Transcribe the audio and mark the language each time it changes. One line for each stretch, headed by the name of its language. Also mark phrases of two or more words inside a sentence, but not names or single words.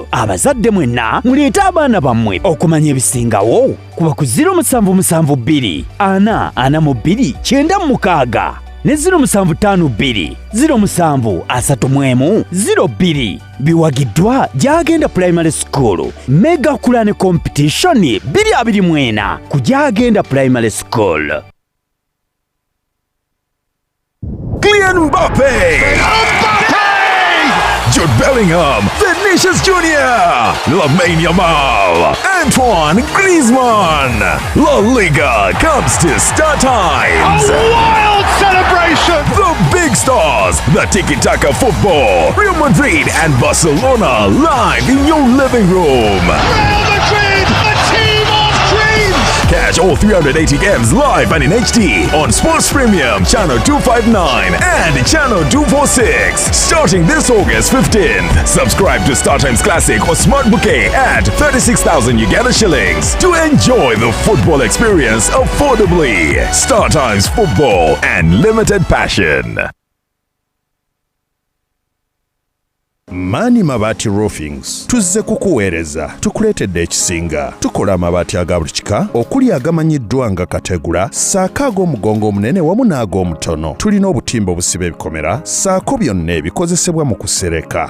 Ganda: Abazadde mwenna muleete abaana bammwe okumanya ebisingawo kuba ku 0772 442 9 ne 0752 0731 02 biwagiddwa Jagenda Primary School Mega Quran Competition 2024 ku Jagenda Primary School.
English: Kylian Mbappe! Jude Bellingham, Vinicius Jr., Lamine Yamal, Antoine Griezmann. La Liga comes to Star Times. A wild celebration! The big stars, the tiki-taka football, Real Madrid and Barcelona live in your living room. Real Madrid, a team of dreams! Catch all 380 games live and in HD on Sports Premium Channel 259 and Channel 246 starting this August 15th. Subscribe to StarTimes Classic or Smart Bouquet at 36,000 Uganda shillings to enjoy the football experience affordably. StarTimes Football and limited passion.
Ganda: Mani Mabati Roofings tuzze kukuweereza tukuleetedde ekisinga. Tukola amabaati aga buli kika okuli agamanyiddwa nga kategula ssaako ag'omugongo omunene wamu n'ag'omutono. Tulina obutimba obusiba ebikomera ssaako byonna ebikozesebwa mu kusereka.